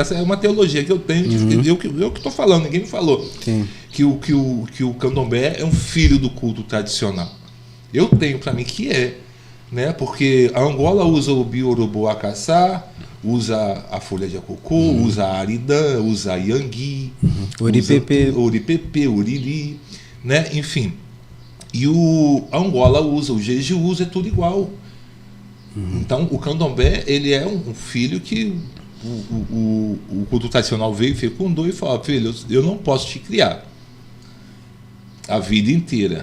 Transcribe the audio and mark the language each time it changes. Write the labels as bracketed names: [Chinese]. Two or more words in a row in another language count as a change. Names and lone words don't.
[Portuguese] Essa é uma teologia que eu tenho, eu que estou falando, ninguém me falou. Sim. Que o candomblé é um filho do culto tradicional. Eu tenho para mim que né? Porque a Angola usa o bioroboacaçá, usa a folha de acocô, usa a aridã, usa a iangui, oripepe, oriri, né? Enfim. E a Angola usa, o jeju usa, é tudo igual. Então, o candomblé, ele é um filho que o culto tradicional veio, fecundou e falou: filho, eu não posso te criar a vida inteira.